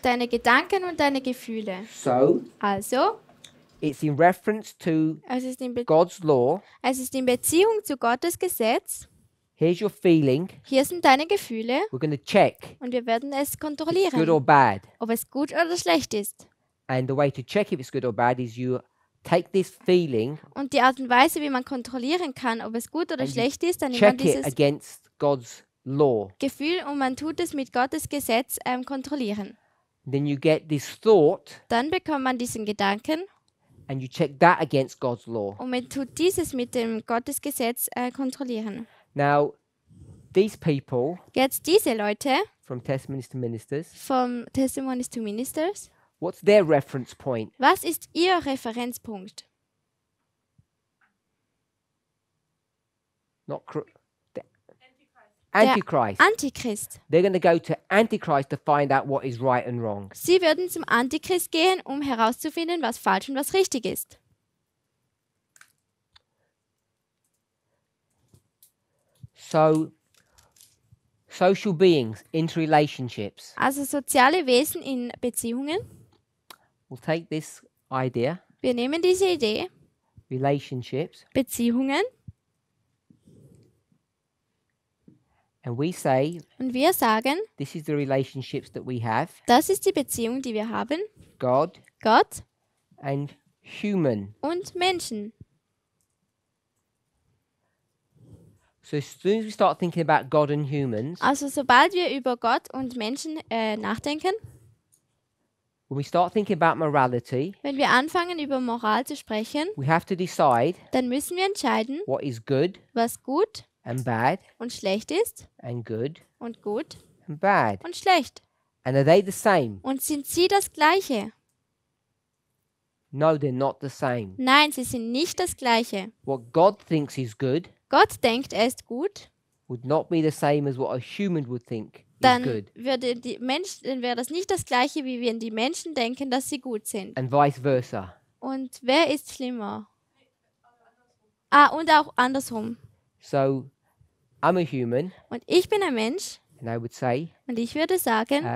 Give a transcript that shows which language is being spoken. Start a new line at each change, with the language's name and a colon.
German: deine Gedanken und deine Gefühle.
English: So
German: Also,
English: it's in reference to
German: es ist in
English: God's law.
German: Beziehung zu Gottes Gesetz.
English: Here's your feeling.
German: Hier sind deine Gefühle
English: We're going to check
German: und wir werden es
English: if it's good or
German: kontrollieren,
English: bad.
German: ob es gut oder schlecht ist.
English: And the way to check if it's good or bad is you take this feeling,
German: Und die Art und Weise, wie man kontrollieren kann, ob es gut oder
English: And you
German: schlecht ist, dann nimmt man
English: check it
German: dieses
English: against God's law.
German: Gefühl und man tut es mit Gottes Gesetz kontrollieren.
English: Then you get this thought
German: Dann bekommt man diesen Gedanken
English: and you check that against God's law.
German: und man tut dieses mit dem Gottes Gesetz kontrollieren.
English: Now, these people
German: Jetzt diese Leute
English: from Testimonies to Ministers,
German: vom Testimonies to Ministers,
English: what's their reference point?
German: was ist ihr Referenzpunkt?
English: Not Antichrist.
German: Antichrist.
English: They're going to go to Antichrist to find out what is right and wrong.
German: Sie würden zum Antichrist gehen, um herauszufinden, was falsch und was richtig ist.
English: So, social beings, interrelationships.
German: Also soziale Wesen in Beziehungen.
English: We'll take this idea,
German: Wir nehmen diese Idee,
English: relationships,
German: Beziehungen,
English: and we say
German: und wir sagen,
English: this is the relationships that we have,
German: das ist die Beziehung, die wir haben,
English: God
German: Gott
English: and human.
German: und Menschen.
English: So as soon as we start thinking about God and humans,
German: Also sobald wir über Gott und Menschen nachdenken,
English: when we start thinking about morality,
German: wenn wir anfangen über Moral zu sprechen,
English: we have to decide
German: dann müssen wir entscheiden,
English: what is good
German: was gut
English: and bad
German: und schlecht ist
English: and good
German: und gut
English: and bad.
German: und schlecht.
English: And are they the same?
German: Und sind sie das Gleiche?
English: No, they're not the same.
German: Nein, sie sind nicht das Gleiche.
English: What God thinks is good
German: Gott denkt, er ist gut,
English: would not be the same as what a human would think is
German: dann
English: good,
German: wäre das nicht das Gleiche, wie wenn die Menschen denken, dass sie gut sind.
English: and vice versa.
German: Und wer ist schlimmer? Und auch andersrum.
English: So, I'm a human,
German: Und ich bin ein Mensch
English: and I would say,
German: und ich würde sagen,